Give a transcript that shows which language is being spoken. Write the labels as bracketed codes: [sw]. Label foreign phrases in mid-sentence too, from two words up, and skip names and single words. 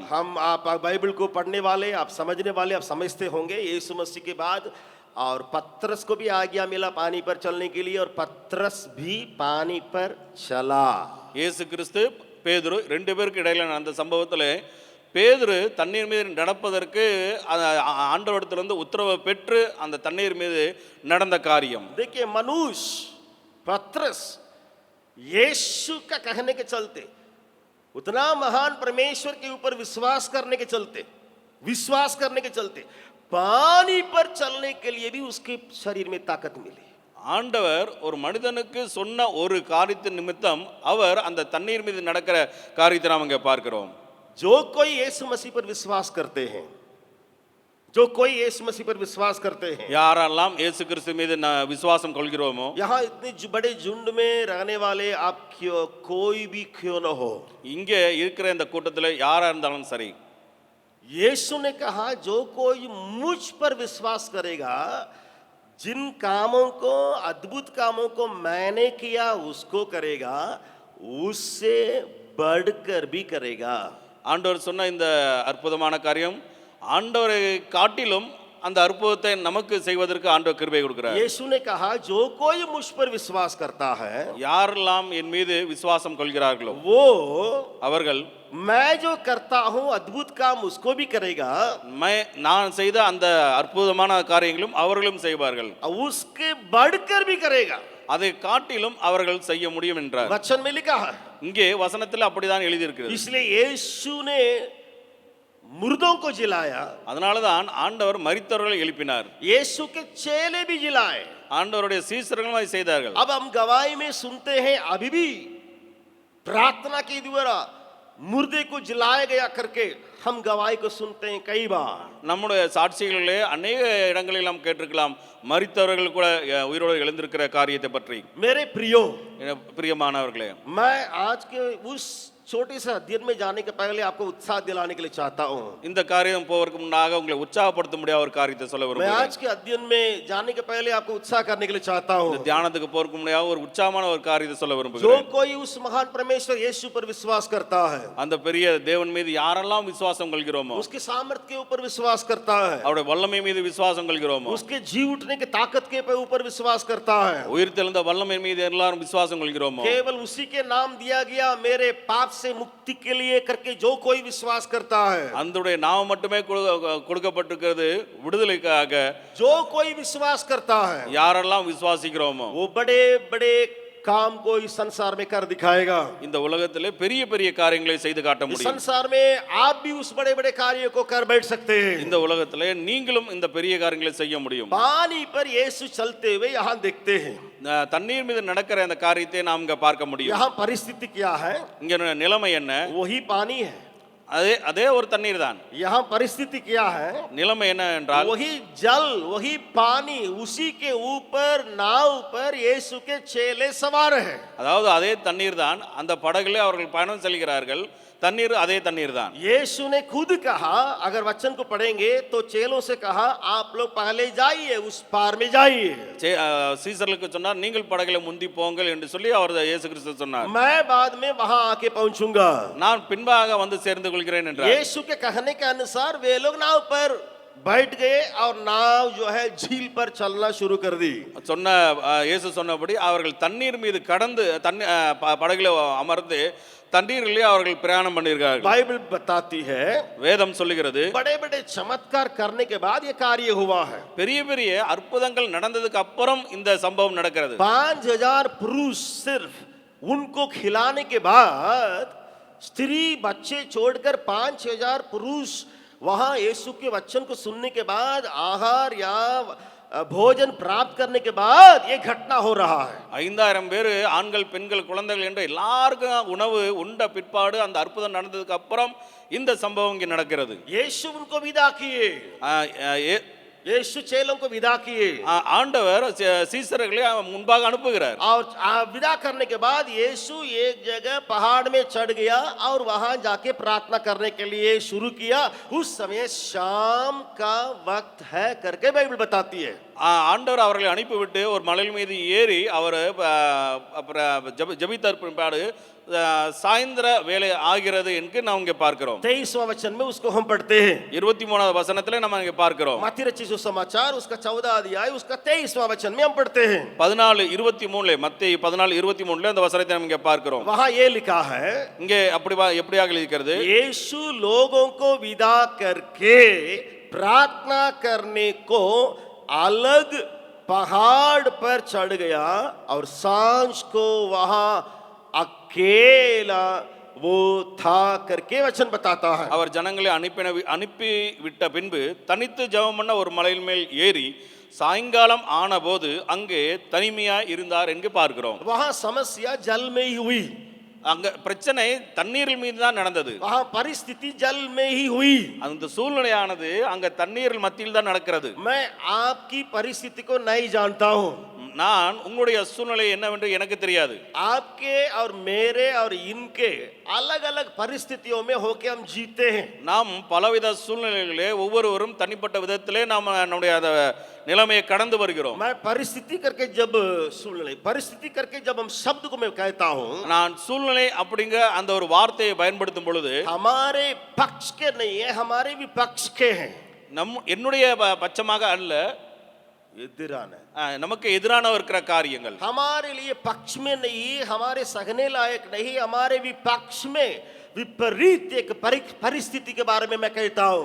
[hi] हम आप बाइबल को पढ़ने वाले, आप समझने वाले, आप समझते होंगे यीशु मसीह के बाद और पत्रस को भी आज्ञा मिला पानी पर चलने के लिए और पत्रस भी पानी पर चला। [ta] இயேசு கிறிஸ்து, பேதுரு ரெண்டு பேருக்கு இடையில அந்த சம்பவத்தில் பேதுரு தண்ணீர் மீது நடப்பதற்கு ஆண்டவரிடத்திலிருந்து உத்தரவு பெற்று அந்த தண்ணீர் மீது நடந்த காரியம். [hi] देखिए मनुष्य पत्रस यीशु का कहने के चलते, उतना महान परमेश्वर के ऊपर विश्वास करने के चलते पानी पर चलने के लिए भी उसके शरीर में ताकत मिली। [ta] ஆண்டவர் ஒரு மனிதனுக்கு சொன்ன ஒரு காரியத்தின் நிமித்தம் அவர் அந்த தண்ணீர் மீது நடக்கிற காரியத்தை நாம் இங்கே பார்க்கிறோம். [hi] जो कोई यीशु मसीह पर विश्वास करते हैं, [ta] யாரெல்லாம் இயேசு கிறிஸ்து மீது விசுவாசம் கொள்கிறோமோ, [hi] यहाँ इतने बड़े झुंड में रहने वाले आप कोई भी क्यों न हो, [ta] இங்கே இருக்கிற இந்த கூட்டத்தில் யாரா இருந்தாலும் சரி, [hi] यीशु ने कहा जो कोई मुझ पर विश्वास करेगा, जिन कामों को, अद्भुत कामों को मैंने किया उसको करेगा, उससे बढ़कर भी करेगा। [ta] ஆண்டவர் சொன்ன இந்த அற்புதமான காரியம் ஆண்டவரை காட்டிலும் அந்த அற்புதத்தை நமக்கு செய்வதற்கு ஆண்டவர் கிருபை கொடுக்கிறார். [hi] यीशु ने कहा जो कोई मुझ पर विश्वास करता है, [ta] யாரெல்லாம் என் மீது விசுவாசம் கொள்கிறார்களோ [hi] वो [ta] அவர்கள் [hi] मैं जो करता हूँ अद्भुत काम उसको भी करेगा, [ta] நான் செய்த அந்த அற்புதமான காரியங்களும் அவர்களும் செய்வார்கள், [hi] उसके बढ़कर भी करेगा, [ta] அதை காட்டிலும் அவர்கள் செய்ய முடியும் என்றார். [hi] वचन में लिखा है। [ta] இங்கே வசனத்தில் அப்படிதான் எழுதியிருக்கிறது. [hi] इसलिए यीशु ने मुर्दों को जिलाया, [ta] அதனாலதான் ஆண்டவர் மரித்தவர்களை எழுப்பினார். [hi] यीशु के चेले भी जिलाए, [ta] ஆண்டவருடைய சீசர்களும் அதை செய்தார்கள். [hi] अब हम गवाही में सुनते हैं अभी भी प्रार्थना के द्वारा मुर्दे को जिलाया गया करके हम गवाही को सुनते हैं कई बार। [ta] நம்முடைய சாட்சிகளிலே அநேக இடங்களில் நாம் கேட்டிருக்கலாம் மரித்தவர்கள் கூட உயிரோடு எழுந்திருக்கிற காரியத்தை பற்றி. [hi] मेरे प्रियो, [ta] பிரியமானவர்களே, [hi] मैं आज के उस छोटे से अध्ययन में जाने के पहले आपको उत्साह दिलाने के लिए चाहता हूँ। [ta] இந்த காரியம் போவதற்கு முன்னாக உங்களை உற்சாகப்படுத்த முடியாத ஒரு காரியத்தை சொல்ல [hi] मैं [ta] விரும்புகிறேன். [hi] आज के अध्ययन में जाने के पहले आपको उत्साह करने के लिए चाहता हूँ। [ta] இந்த தியானத்துக்கு போறதுக்கு முன்னாக ஒரு உற்சாகமான ஒரு காரியத்தை சொல்ல [hi] जो [ta] விரும்புகிறேன். [hi] कोई उस महान परमेश्वर यीशु पर विश्वास करता है, [ta] அந்த பெரிய தேவன் மீது யாரெல்லாம் விசுவாசம் கொள்கிறோமோ, [hi] उसके सामर्थ के ऊपर विश्वास करता है, [ta] அவருடைய வல்லமை மீது விசுவாசம் கொள்கிறோமோ, [hi] उसके जी उठने के ताकत के ऊपर विश्वास करता है, [ta] உயிர்த்தெழுந்த வல்லமை மீது எல்லாரும் விசுவாசம் கொள்கிறோமோ, [hi] केवल उसी के नाम दिया गया मेरे पाप से मुक्ति के लिए करके जो कोई विश्वास करता है, [ta] அந்தடைய நாமம் மட்டுமே கொடுக்கப்பட்டிருக்கிறது விடுதலைக்காக. [hi] जो कोई विश्वास करता है, [ta] யாரெல்லாம் விசுவாசிக்கிறோமோ [hi] वो बड़े बड़े काम को इस संसार में कर दिखाएगा। [ta] இந்த உலகத்திலே பெரிய பெரிய காரியங்களை செய்து காட்ட [hi] इस [ta] முடியும். [hi] संसार में आप भी उस बड़े बड़े कार्यों को कर बैठ सकते हैं। [ta] இந்த உலகத்திலே நீங்களும் இந்த பெரிய காரியங்களை செய்ய முடியும். [hi] पानी पर यीशु चलते हुए यहाँ देखते हैं। [ta] தண்ணீர் மீது நடக்கிற அந்த காரியத்தை நாம் இங்க பார்க்க முடியும். [hi] यहाँ परिस्थिति क्या है? [ta] இங்க நிலைமை என்ன? [hi] वही पानी है। [ta] அதே அதே ஒரு தண்ணீர் தான். [hi] यहाँ परिस्थिति क्या है? [ta] நிலைமை என்ன என்றால் [hi] वही जल, वही पानी, उसी के ऊपर नाव पर यीशु के चेले सवार है। [ta] அதாவது அதே தண்ணீர் தான். அந்த படகுல அவர்கள் பயணம் செல்கிறார்கள். தண்ணீர் அதே தண்ணீர் தான். [hi] यीशु ने खुद कहा, अगर वचन को पढ़ेंगे तो चेलों से कहा आप लोग पहले जाइए, उस पार में जाइए। [ta] சீசர்களுக்கு சொன்னார் நீங்கள் படகுல முந்தி போங்கள் என்று சொல்லி அவர் இயேசு கிறிஸ்து சொன்னார். [hi] मैं बाद में वहां आके पहुंचूंगा। [ta] நான் பின்பாக வந்து சேர்ந்து கொள்கிறேன் என்றார். [hi] यीशु के कहने के अनुसार वे लोग नाव पर बैठ गए और नाव जो है झील पर चलना शुरू कर दी। [ta] சொன்ன இயேசு சொன்னபடி அவர்கள் தண்ணீர் மீது கடந்து படகுல அமர்ந்து தண்ணீரிலே அவர்கள் பிரயாணம் பண்ணியிருக்கார்கள். [hi] बाइबल बताती है, [ta] வேதம் சொல்லுகிறது [hi] बड़े बड़े चमत्कार करने के बाद ये कार्य हुआ है। [ta] பெரிய பெரிய அற்புதங்கள் நடந்ததுக்கு அப்புறம் இந்த சம்பவம் நடக்கிறது. [hi] 5000 पुरुष सिर्फ उनको खिलाने के बाद, स्त्री बच्चे छोड़कर 5000 पुरुष वहां यीशु के वचन को सुनने के बाद, आहार या भोजन प्राप्त करने के बाद ये घटना हो रहा है। [ta] 5000 பேர் ஆண்கள் பெண்கள் குழந்தைகள் என்று எல்லாருக்கும் உணவு உண்ட பிற்பாடு அந்த அற்புதம் நடந்ததுக்கு அப்புறம் இந்த சம்பவம் இங்கே நடக்கிறது. [hi] यीशु उनको विदा किए, यीशु चेलों को विदा किए, [ta] ஆண்டவர் சீசர்களை முன்பாக அனுப்புகிறார். [hi] और विदा करने के बाद यीशु एक जगह पहाड़ में चढ़ गया और वहां जाके प्रार्थना करने के लिए शुरू किया। उस समय शाम का वक्त है करके बाइबल बताती है। [ta] ஆண்டவர் அவர்களை அனுப்பிவிட்டு ஒரு மலை மீது ஏறி அவர் ஜபித்தார் பிற்பாடு சாயந்திர வேலை ஆகிறது என்று நாம் இங்கே பார்க்கிறோம். [hi] 23वां वचन में उसको हम पढ़ते हैं। [ta] 23வது வசனத்திலே நம்ம இங்கே பார்க்கிறோம். [hi] मत्ती रचित सुसमाचार उसका 14 अध्याय उसका 23वां वचन में हम पढ़ते हैं। [ta] 14:23 மத்தேயு 14:23 அந்த வசனத்தை நம்ம இங்கே பார்க்கிறோம். [hi] वहां ये लिखा है, [ta] இங்கே எப்படியாக இருக்கிறது? [hi] यीशु लोगों को विदा करके प्रार्थना करने को अलग पहाड़ पर चढ़ गया और सांझ को वहां अकेला वो था करके वचन बताता है। [ta] அவர் ஜனங்களை அனுப்பி விட்ட பின்பு தனித்து ஜெபம் பண்ண ஒரு மலையின் மேல் ஏறி சாயங்காலம் ஆனபோது அங்கே தனிமையா இருந்தார் என்று பார்க்கிறோம். [hi] वहां समस्या जल में ही हुई, [ta] அங்க பிரச்சனை தண்ணீரில் மீது தான் நடந்தது. [hi] वहां परिस्थिति जल में ही हुई। [ta] அந்த சூழ்நிலையானது அங்க தண்ணீரில் மத்தியில் தான் நடக்கிறது. [hi] मैं आपकी परिस्थिति को नहीं जानता हूं, [ta] நான் உங்களுடைய சூழ்நிலை என்னவென்று எனக்கு தெரியாது. [hi] आपके और मेरे और इनके अलग अलग परिस्थितियों में होके हम जीते हैं। [ta] நாம் பலவித சூழ்நிலைகளிலே ஒவ்வொருவரும் தனிப்பட்ட விதத்திலே நாம் நம்முடைய நிலைமையை கடந்து வருகிறோம். [hi] मैं परिस्थिति करके जब हम शब्द को मैं कहता हूं, [ta] நான் சூழ்நிலை அப்படிங்கிற அந்த ஒரு வார்த்தையை பயன்படுத்தும் பொழுது [hi] हमारे पक्ष के नहीं है, हमारे विपक्ष के हैं। [ta] என்னுடைய பட்சமாக அல்ல, நமக்கு எதிரான இருக்கிற காரியங்கள் [hi] हमारे लिए पक्ष में नहीं, हमारे सहने लायक नहीं, हमारे विपक्ष में विपरीत एक परिस्थिति के बारे में मैं कहता हूं।